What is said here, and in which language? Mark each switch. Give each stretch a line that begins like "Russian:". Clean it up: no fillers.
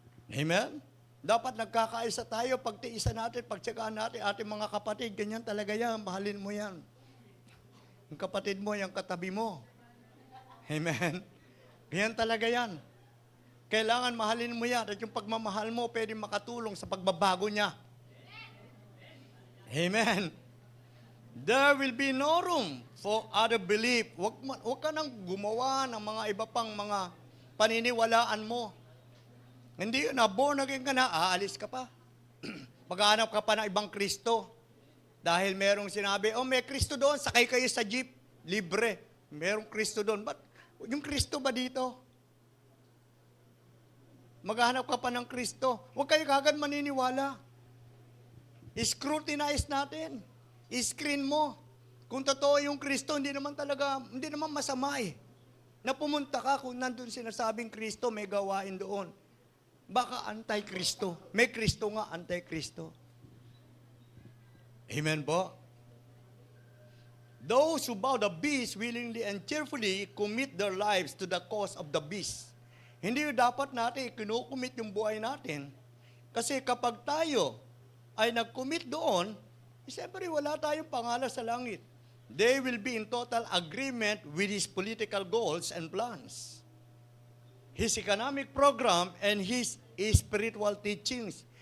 Filipino: Amen? Dapat nagkakaisa tayo, pagtiisan natin, pagtsagaan natin, ating mga kapatid, ganyan talaga yan, mahalin mo yan. Yung kapatid mo, yung katabi mo. Amen? Ganyan talaga yan. Kailangan mahalin mo yan at yung pagmamahal mo pwede makatulong sa pagbabago niya. Amen.
English: There will be no room for other belief.
Filipino: Huwag ka nang gumawa ng mga iba pang mga paniniwalaan mo. Hindi na, born again ka na, aalis ka pa. Maghanap ka pa ng ibang Kristo. Dahil merong sinabi, may Kristo doon, sakay kayo sa jeep, libre. Merong Kristo doon. But yung Kristo ba dito? Maghanap ka pa ng Kristo. Huwag kayo kagad maniniwala. Scrutinize natin. I-screen mo. Kung totoo yung Kristo, hindi naman masama eh. Na pumunta ka kung nandun sinasabing Kristo, may gawain doon. Baka anti-Kristo. May Kristo nga, anti-Kristo. Amen po?
English: Those who bow the beast willingly and cheerfully commit their lives to the cause of the beast.
Filipino: Hindi dapat natin kinukumit yung buhay natin. Kasi kapag tayo ay nag-commit doon, siyempre wala tayong pangalan sa langit.
English: They will be in total agreement with his political goals and plans, his economic program, and his spiritual teachings.